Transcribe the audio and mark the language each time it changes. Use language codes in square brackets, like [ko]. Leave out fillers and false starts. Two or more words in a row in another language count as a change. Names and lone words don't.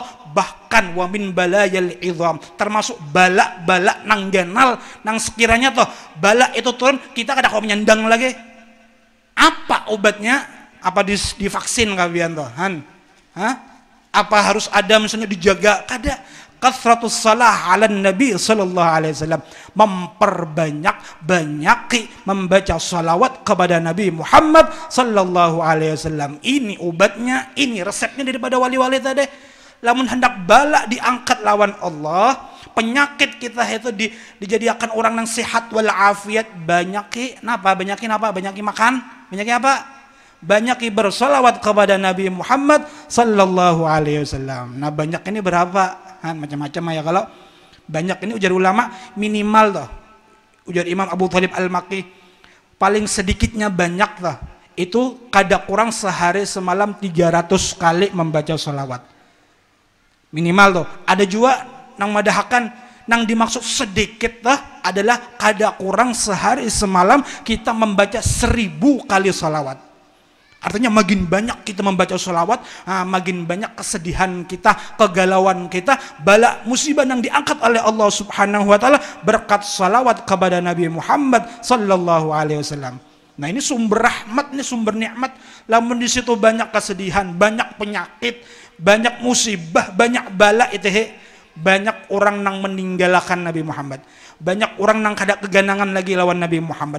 [bjn] Bahkan [ar] ومن البلايا العظام, [bjn] termasuk balak-balak nang genal, nang sekiranya toh balak itu turun kita kada kau menyandang lagi. [id] Apa obatnya? [bjn] Apa divaksin kawian toh? [id] Apa harus ada misalnya dijaga? [ar] Kada. كثرة الصلاة على النبي صلى الله عليه وسلم, [id] banyaki membaca salawat kepada Nabi Muhammad [ar] صلى الله عليه وسلم. [bjn] Ini obatnya, ini resepnya daripada wali-wali tadi. Lamun hendak bala diangkat lawan Allah, penyakit kita itu dijadikan orang yang sehat walafiat, banyaki makan, banyaki apa? [id] Banyaki bersolawat kepada Nabi Muhammad [ar] صلى الله عليه وسلم. [id] Nah, banyak ini berapa? Macam-macam ya. Kalau banyak ini ujar ulama minimal toh. Ujar Imam Abu Thalib Al-Makki, paling sedikitnya banyak toh. [bjn] Itu kada kurang sehari semalam 300 kali membaca solawat. [id] Minimal toh. [bjn] Ada juga nang madahakan nang dimaksud sedikit toh adalah kada kurang sehari semalam kita membaca 1000 kali solawat. [id] Artinya makin banyak kita membaca sholawat, makin banyak kesedihan kita, kegalauan kita, bala musibah yang diangkat oleh Allah [ar] سبحانه وتعالى [id] berkat sholawat kepada Nabi Muhammad [ar] صلى الله عليه وسلم. [id] Nah, ini sumber rahmat, ini sumber nikmat. Lamun di situ banyak kesedihan, banyak penyakit, banyak musibah, banyak bala itu banyak orang yang meninggalkan Nabi Muhammad. [bjn] Banyak orang yang kada keganangan lagi lawan Nabi Muhammad.